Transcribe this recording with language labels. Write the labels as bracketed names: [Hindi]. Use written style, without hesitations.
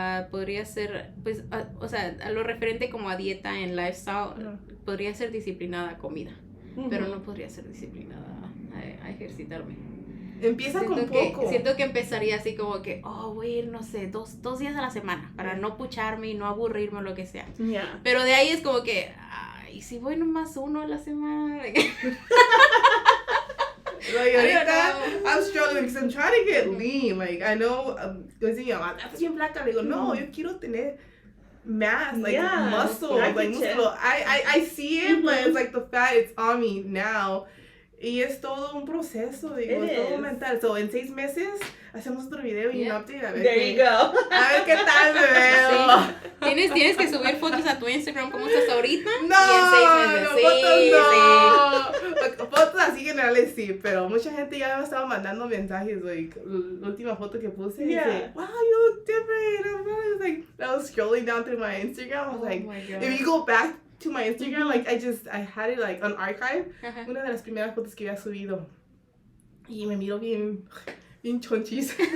[Spanish] Podría ser, pues, o sea, a lo referente como a dieta en lifestyle, podría ser disciplinada a comida, pero no podría ser disciplinada a ejercitarme. Empieza con poco. Siento que empezaría así como que, voy a ir, no sé, dos días a la semana para no pucharme y no aburrirme o lo que sea. Pero de ahí es como que, ¿y si voy nomás uno a la semana? [English] Like, ahorita, I'm struggling because I'm trying to get lean. Like, I know, [Spanish] estás bien flaca. Le digo, no, yo quiero tener [English] mass, like muscle, like [Spanish] músculo. [English] I see it, but it's like the fat, it's on me now. [Spanish] Y es todo un proceso, digo, es todo mental. So, en 6 meses, hacemos otro video y un update. A ver [English] There you go. [Spanish] A ver qué tal me veo. Sí. Tienes que subir fotos a tu Instagram como estás ahorita. No, y en 6 meses. no. Fotos así generales sí, pero mucha gente ya me estaba mandando mensajes, like, la última foto que puse, dice, [English] wow, you look different. I was like, I was scrolling down through my Instagram, I was like, if you go back to my Instagram, like, I had it, like, on archive, [Spanish] una de las primeras fotos que había subido, y me miro bien chonchis.